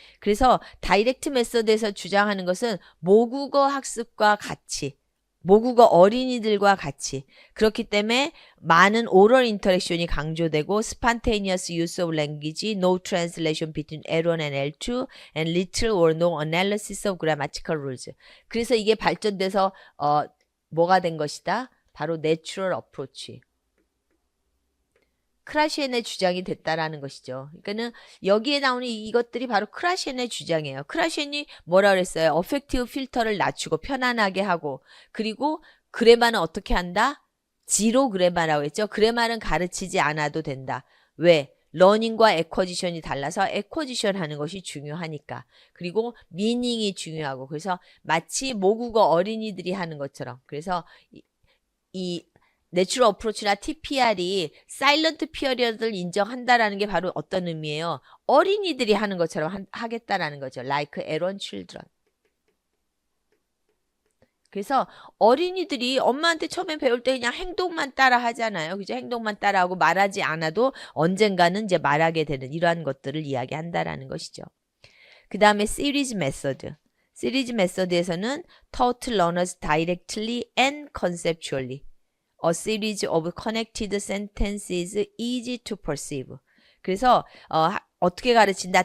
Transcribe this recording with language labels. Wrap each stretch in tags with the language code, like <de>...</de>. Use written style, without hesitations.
<ko>그래서 다이렉트 메서드에서 주장하는 것은 모국어 학습과 같이, 모국어 어린이들과 같이 그렇기 때문에 많은</ko> <en>oral interaction</en> <ko>이 강조되고</ko> <en>spontaneous use of language, no translation between L1 and L2, and little or no analysis of grammatical rules.</en> <ko>그래서 이게 발전돼서 뭐가 된 것이다? 바로 natural approach. 크라시엔의 주장이 됐다라는 것이죠. 그러니까는 여기에 나오는 이것들이 바로 크라시엔의 주장이에요. 크라시엔이 뭐라 그랬어요? 어펙티브 필터를 낮추고 편안하게 하고 그리고 그래마는 어떻게 한다? 지로 그래마라고 했죠. 그래마는 가르치지 않아도 된다. 왜? 러닝과 에쿼지션이 달라서 에쿼지션 하는 것이 중요하니까. 그리고 미닝이 중요하고 그래서 마치 모국어 어린이들이 하는 것처럼 그래서 이 내추럴 어프로치나 TPR이 사일런트 피어리어드를 인정한다라는 게 바로 어떤 의미예요? 어린이들이 하는 것처럼 하겠다라는 거죠.</ko> <en>Like L1 children.</en> <ko>그래서 어린이들이 엄마한테 처음에 배울 때 그냥 행동만 따라 하잖아요. 그죠? 행동만 따라하고 말하지 않아도 언젠가는 이제 말하게 되는 이러한 것들을 이야기한다라는 것이죠. 그 다음에 series method.</ko> <en>series method에서는 taught learners directly and conceptually. A series of connected sentences easy to perceive.</en> <ko>그래서 어떻게 가르친다?</ko>